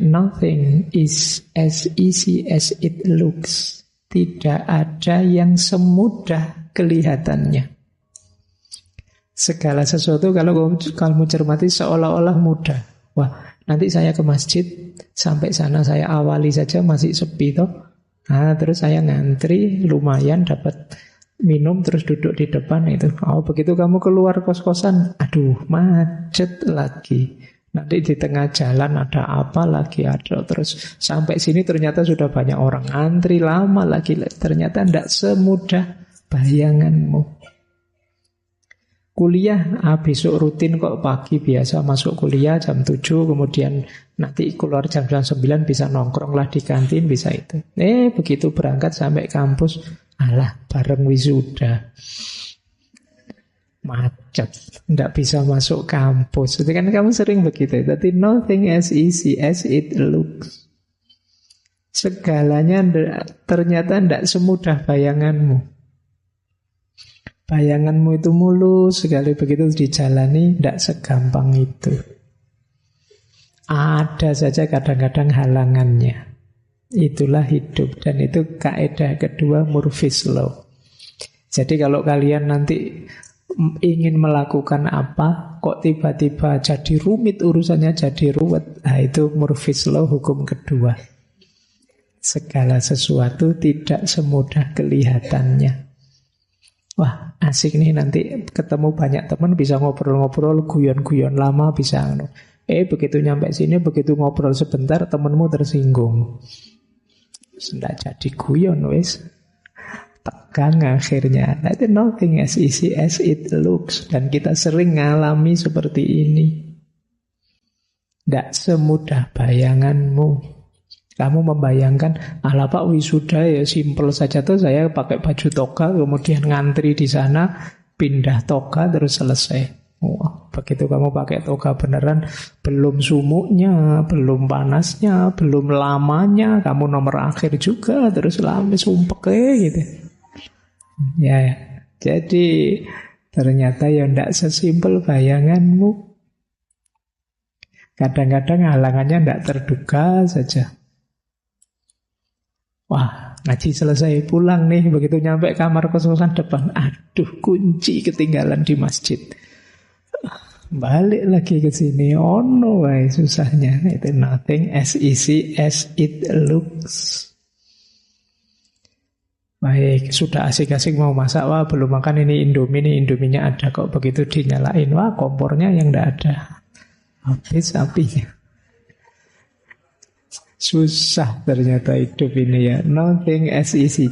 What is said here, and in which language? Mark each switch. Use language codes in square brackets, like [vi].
[en] Nothing is as easy as it looks. [id] Tidak ada yang semudah kelihatannya. Segala sesuatu kalau kamu cermati seolah-olah mudah. Wah, nanti saya ke masjid, sampai sana saya awali saja masih sepi toh. Nah, terus saya ngantri, lumayan dapat minum, terus duduk di depan itu. Oh, begitu kamu keluar kos-kosan, aduh macet lagi. Nanti di tengah jalan ada apa lagi, ada terus sampai sini ternyata sudah banyak orang antri lama lagi. Ternyata tidak semudah bayanganmu. Kuliah, besok rutin kok pagi biasa masuk kuliah jam 7, kemudian nanti keluar jam 9 bisa nongkrong lah di kantin, bisa itu. Begitu berangkat sampai kampus, alah bareng wisuda. Macet, tidak bisa masuk kampus. Itu kan kamu sering begitu. [en] Tapi nothing as easy as it looks. [id] Segalanya ternyata tidak semudah bayanganmu. Bayanganmu itu mulus, sekali begitu dijalani tidak segampang itu. Ada saja kadang-kadang halangannya. Itulah hidup. Dan itu kaidah kedua, Murphy's Law. Jadi kalau kalian nanti ingin melakukan apa, kok tiba-tiba jadi rumit urusannya, jadi ruwet, nah itu Murphy's Law, hukum kedua. Segala sesuatu tidak semudah kelihatannya. Wah, asik nih nanti ketemu banyak teman, bisa ngobrol-ngobrol, guyon-guyon lama, bisa. Begitu nyampe sini, begitu ngobrol sebentar, temanmu tersinggung. Tidak jadi guyon, wes. Tegang akhirnya. [en] That nothing as easy as it looks. [id] Dan kita sering ngalami seperti ini. Tidak semudah bayanganmu. Kamu membayangkan, ala Pak wisuda ya simpel saja tuh, saya pakai baju toga, kemudian ngantri di sana, pindah toga terus selesai. Wah, begitu kamu pakai toga beneran, belum sumuknya, belum panasnya, belum lamanya, kamu nomor akhir juga, terus lama sumpek gitu. Ya, jadi ternyata ya tidak sesimpel bayanganmu. Kadang-kadang halangannya tidak terduga saja. Wah, ngaji selesai pulang nih, begitu nyampe kamar kos-kosan depan, aduh kunci ketinggalan di masjid. Balik lagi ke sini, [en] oh no, [id] susahnya. [en] Itu nothing as easy as it looks. [id] Baik, sudah asik-asik mau masak, wah belum makan ini Indomie nih, Indominya ada kok, begitu dinyalain, wah kompornya yang tidak ada. Habis apinya. Susah ternyata hidup ini ya. [en] Nothing as easy.